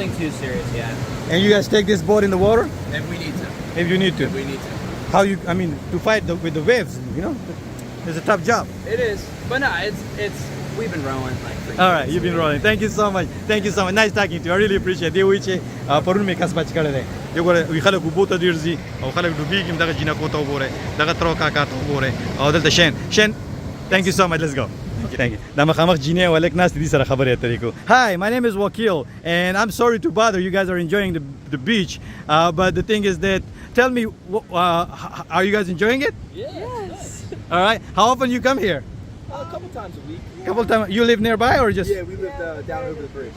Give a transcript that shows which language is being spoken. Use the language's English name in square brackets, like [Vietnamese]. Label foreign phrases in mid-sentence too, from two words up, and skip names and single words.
[English] Nothing too serious yet. And you guys take this boat in the water If we need to. if you need to. If we need to. How you? I mean, to fight with the waves, you know, it's a tough job. It is, but no, it's. We've been rowing like. All right, you've been rolling. Thank you so much. Nice talking to you. I really appreciate it. [Pashto] وی چې پرون مې کس بچ کړی دی یو ګوره وی خلک اوبو ته ډېر ځي او خلک ډوبېږي دغه جینکو ته وګورئ دغه ترو کاکا ته وګورئ او دلته شین [English] thank you so much. Let's go. Thank you. [Pashto] دا مخامخ جینې ولک ناس دي سره خبرې اترې کو. [English] Hi, my name is Wakil and I'm sorry to bother you guys are enjoying the beach but the thing is that tell me are you guys enjoying it? Yes. All right. How often you come here? A couple times a week. Couple times. You live nearby or just? Yeah, we live down over the bridge.